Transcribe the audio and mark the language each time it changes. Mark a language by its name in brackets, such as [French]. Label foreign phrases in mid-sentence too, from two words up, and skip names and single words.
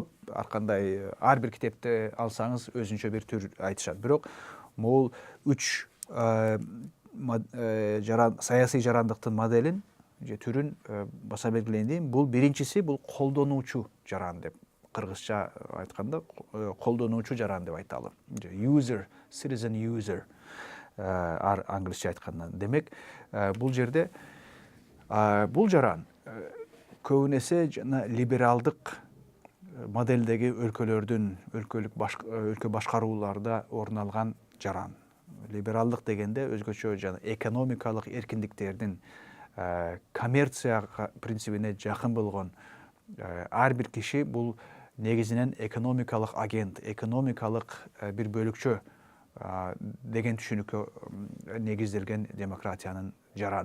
[Kyrgyz] Ар кандай ар бир китепти алсаңыз өзүнчө бир түр айтышат. Бирок могул 3 саясий жарандыктын моделин же түрүн баса белгилейин дейм. Бул биринчиси бул колдонуучу жаран деп кыргызча айтканда колдонуучу жаран деп айталы. [English] User, citizen user [Kyrgyz] англисче айтканда. Демек, бул жерде бул жаран көбүнесе жана либералдык моделдеги өлкө башкарууларда орун алган жаран. Либералдык дегенде өзгөчө жана экономикалык эркиндиктердин коммерция принцибине жакын болгон ар бир киши бул негизинен экономикалык агент, экономикалык бир бөлүкчө деген түшүнүккө негизделген демократиянын жараны.